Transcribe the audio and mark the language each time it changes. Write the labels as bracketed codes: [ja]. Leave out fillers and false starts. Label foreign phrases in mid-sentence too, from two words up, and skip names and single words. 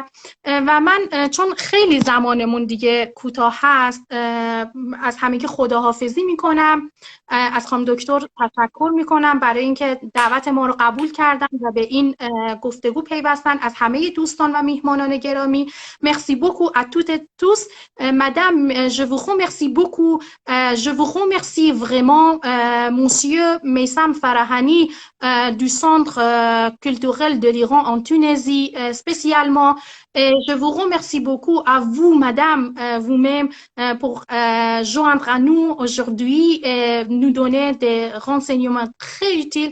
[fa] و من چون خیلی زمانمون دیگه کوتاه هست از همگی خداحافظی میکنم، از خانم دکتر تشکر میکنم برای اینکه دعوت ما رو قبول کردن و به این گفتگو پیوستن. از همه دوستان و میهمانان گرامی [fr] merci beaucoup à toutes et tous. Madame, je vous remercie beaucoup. Je vous remercie vraiment, monsieur Meissam Farahani du Centre culturel de l'Iran en Tunisie spécialement. Et je vous remercie beaucoup à vous, madame, vous-même, pour joindre à nous aujourd'hui et nous donner des renseignements très utiles.